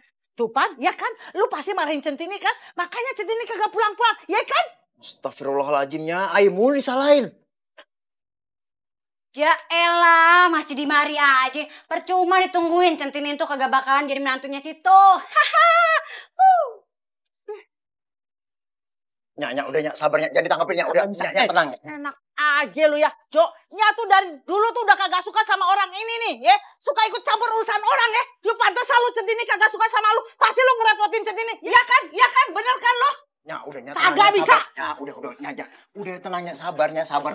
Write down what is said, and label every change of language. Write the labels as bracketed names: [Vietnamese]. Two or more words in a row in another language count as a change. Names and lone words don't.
[Indonesian] Tuh Pan, ya kan? Lu pasti marahin Centini kan? Makanya Centini kagak pulang-pulang, ya kan? Astagfirullahaladzim, Nyak. Ayo mulu disalahin. Ya elah, masih di mari aja. Percuma ditungguin, Centini itu kagak bakalan jadi menantunya situ. Nyak, udah Nyak, sabar Nyak. Jangan ditangkapin Nyak. Udah, Nyak, tenang. Enak aja lu ya, Jo. Nyak tuh dari dulu tuh udah kagak suka sama orang ini nih, ya. Suka ikut campur urusan orang, ya. Lu pantas lu Centini kagak suka sama lu. Pasti lu ngerepotin Centini. Iya kan? Bener kan lo? Nyak, udah Kagak bisa. Ya, udah Nyak. Udah tenangnya, sabarnya, sabar.